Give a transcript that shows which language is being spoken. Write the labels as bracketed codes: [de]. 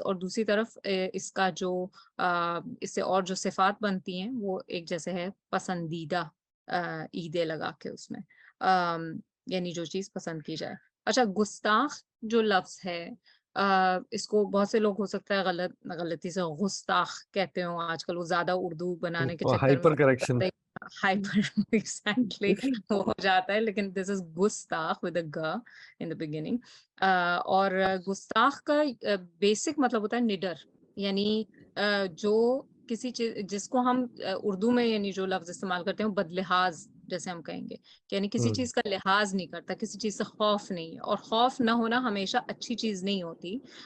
[ur] اور دوسری طرف اس کا جو اس سے اور جو صفات بنتی ہیں وہ ایک جیسے ہے پسندیدہ عیدیں لگا کے اس میں. یعنی جو چیز پسند کی جائے. اچھا گستاخ جو لفظ ہے اس کو بہت سے لوگ ہو سکتا ہے غلطی سے گستاخ کہتے ہوں آج کل, وہ زیادہ اردو بنانے کے چکر [en] hyper [ur] میں [en] Correction. Hyper exactly [ur] ہو جاتا ہے, لیکن [en] This is گستاخ with a G in the beginning. [ur] اور گستاخ کا بیسک مطلب ہوتا ہے نڈر, یعنی جو کسی چیز جس کو ہم اردو میں یعنی جو لفظ استعمال کرتے ہیں بدلحاظ جیسے ہم کہیں گے, یعنی کسی چیز کا لحاظ نہیں کرتا, کسی چیز سے خوف نہیں ہے, اور خوف نہ ہونا ہمیشہ اچھی چیز نہیں ہوتی.